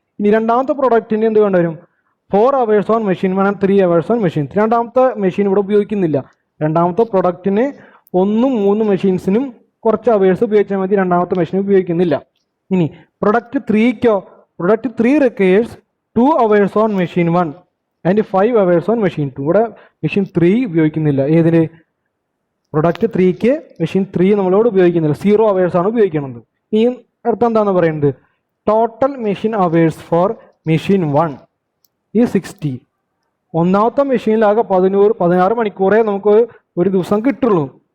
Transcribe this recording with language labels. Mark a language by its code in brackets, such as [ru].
[ml] ഇനി രണ്ടാമത്തെ പ്രൊഡക്റ്റിന് എന്ത് വേണ്ടി വരും? [en] 4 hours on machine 1 and 3 hours on machine 3. [ml] രണ്ടാമത്തെ മെഷീൻ ഇവിടെ ഉപയോഗിക്കുന്നില്ല. രണ്ടാമത്തെ പ്രൊഡക്റ്റിന് 1, 3 മെഷീൻസിനും കുറച്ച് അവേഴ്സ് ഉപയോഗിച്ചാൽ മതി, രണ്ടാമത്തെ മെഷീൻ ഉപയോഗിക്കുന്നില്ല. ഇനി product 3ക്കോ? [en] Product 3 requires 2 hours on machine 1 and 5 hours on machine 2. [ml] ഇവിടെ മെഷീൻ 3 ഉപയോഗിക്കുന്നില്ല. ഏതിന്? പ്രൊഡക്റ്റ് 3ക്ക് മെഷീൻ 3 നമ്മളോട് ഉപയോഗിക്കുന്നില്ല, 0 hours ആണ് ഉപയോഗിക്കുന്നത്. ഈ അർത്ഥം എന്താണെന്ന് പറയുന്നത്? [en] Total machine hours for machine 1 ഈ 60. [ml] ഒന്നാമത്തെ മെഷീനിലാകെ 16 മണിക്കൂറേ നമുക്ക് ഒരു ദിവസം കിട്ടുള്ളൂ.